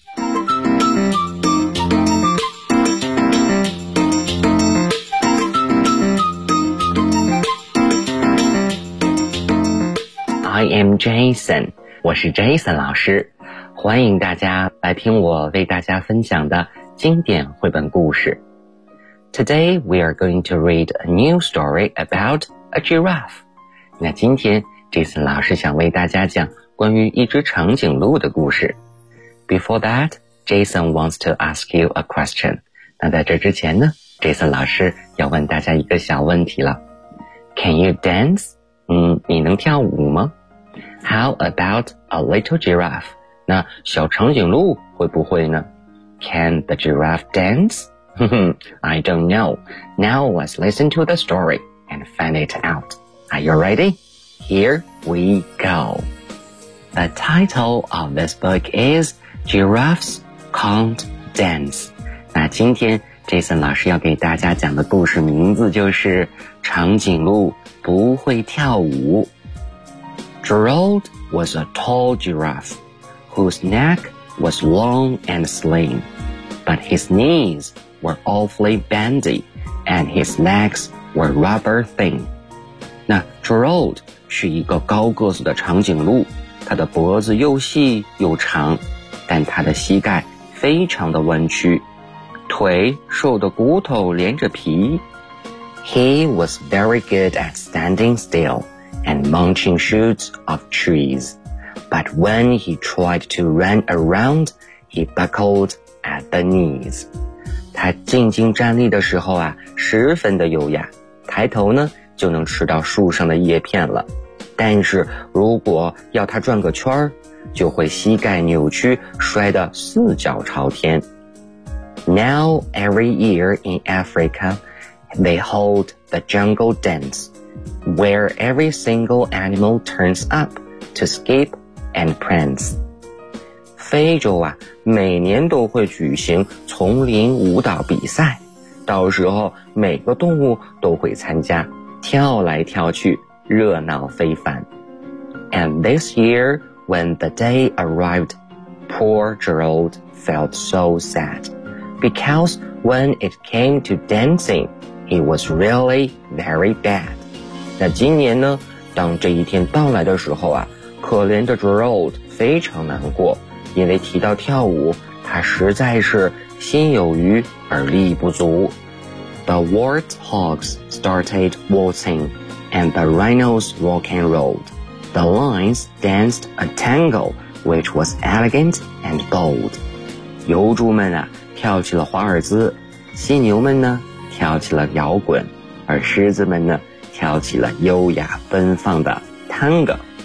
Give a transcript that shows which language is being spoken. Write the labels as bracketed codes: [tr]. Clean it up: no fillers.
[en] I am Jason， [zh] 我是 Jason 老师，欢迎大家来听我为大家分享的经典绘本故事。 [en] Today we are going to read a new story about a giraffe。 [zh] 那今天 Jason 老师想为大家讲关于一只长颈鹿的故事。 [en] Before that, Jason wants to ask you a question。 [zh] 那在这之前呢 ，Jason 老师要问大家一个小问题了。 [en] Can you dance？ [zh] 你能跳舞吗？ [en] How about a little giraffe? [zh] 那小长颈鹿会不会呢? [en] Can the giraffe dance? I don't know. Now let's listen to the story and find it out. Are you ready? Here we go. The title of this book is Giraffes Can't Dance. [zh] 那今天 Jason 老师要给大家讲的故事名字就是长颈鹿不会跳舞。 [en] Gerald was a tall giraffe whose neck was long and slim, but his knees were awfully bendy and his legs were rubber thin. [zh] 那 Gerald 是一个高个子的长颈鹿，他的脖子又细又长，但他的膝盖非常的弯曲，腿瘦得骨头连着皮。 [en] He was very good at standing still and munching shoots of trees. But when he tried to run around, he buckled at the knees. [zh] 他静静站立的时候啊，十分的优雅，抬头呢，就能吃到树上的叶片了。但是如果要他转个圈儿，就会膝盖扭曲，摔得四脚朝天。 [en] Now every year in Africa, they hold the jungle dance, where every single animal turns up to skip and prance. [zh] 非洲啊，每年都会举行丛林舞蹈比赛，到时候每个动物都会参加，跳来跳去，热闹非凡。 [en] And this year, when the day arrived, poor Gerald felt so sad. Because when it came to dancing, he was really very bad. [zh] 那今年呢，当这一天到来的时候啊，可怜的 Gerald 非常难过，因为提到跳舞，他实在是心有余而力不足。 [en] The warthogs started waltzing, and the rhinos rock and rolled. The lions danced a tango, which was elegant and bold. [zh] 油猪们啊跳起了华尔兹，犀牛们呢跳起了摇滚，而狮子们呢跳起了优雅奔放的 tango.